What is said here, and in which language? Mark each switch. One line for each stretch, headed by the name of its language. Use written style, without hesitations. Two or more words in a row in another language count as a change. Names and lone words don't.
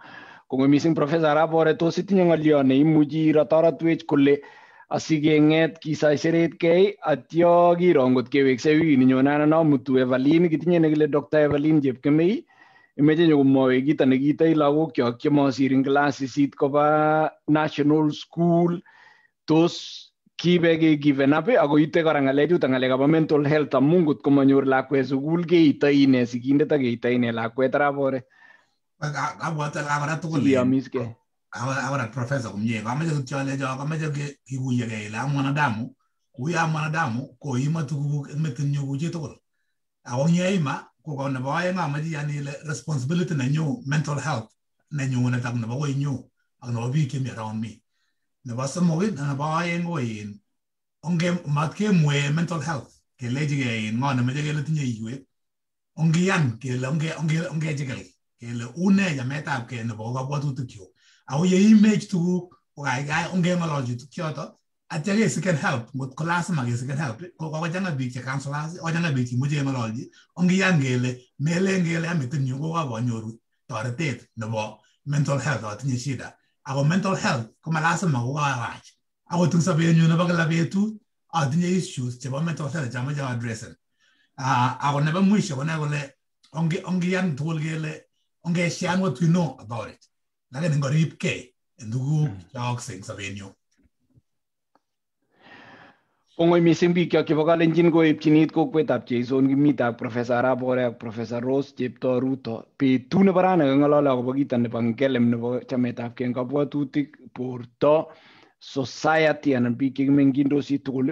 Kalenjin: Kongoi mising Professor Arap Ore, tos itinye ng'olyo neimuchi irotoretwech kole asikeng'et kisaiseretkei atyo kiro ngot keweksei wikit nenyone anan amutu Evelyn, kitinye nekile Dr. Evelyn Chepkemei imeche nyokomwowech kito nekitoi lagokchok chemosir eng class 8 koba national school, tos kibe
English: given up
Kalenjin: ako ite kora ng'alechuto ng'alekab
English: mental health
Kalenjin: amu ngot komanyor lakwet sukul keitoi ine sikindet ak keitoi ine lakwet. Arap Ore abwate lakora tugul siyomiskei ahora professor kumye kamache kityo alecho kamache kikuyegei ile mwanadamu kuya mwanadamu koima tuguk eng metinyu ku chi tugul ako nyeima ko nebo aeng amache yani ile responsibility nenyu
English: mental health
Kalenjin: nenyu netak nebo koinyu ak nebo biik chemi
English: around me.
Kalenjin: Nebo somok nebo aeng ko onge matkemwe
English: mental health
Kalenjin: kelechigei ng'o nemeche kele tinye iywek ongiyan kele ongechigil kele une chametabgei nebo kabwatutikchuk ako yeimech tuguk ko kaikai ongeng'ololchi tukchoto atya kesiken help ngot ko lazima kesiken help ko kochang'a biik che counselors kochang'a biik chemuche keng'ololchi ongiyan kele melen kele ametinyu ko kakonyoru toretet nebo
English: mental health
Kalenjin: atinye shida. Ako mental health ko malazima ko kawach. Ako tung sabenyu nebo kila betut atinye issues chebo
English: mental health
Kalenjin: chamache addressen. Ako nebo mwisho ko nai kole ongiyan tugul kele ongeshan
English: what we know about it.
Kalenjin: Lakini ngoripkei en tuguk cheyookse eng sabenyu. Kongoi mising bikyok chebo Kalenjin koepchinit kokwetab Cheiso kimitab Professor Arap Ore ak Professor Rose Cheptoo Ruto. Betut nebo rani keng'olole akobo kito nebo ngelem nebo chametabgei eng kabwatutik, borto, society anan biik chekimengindosi tugul.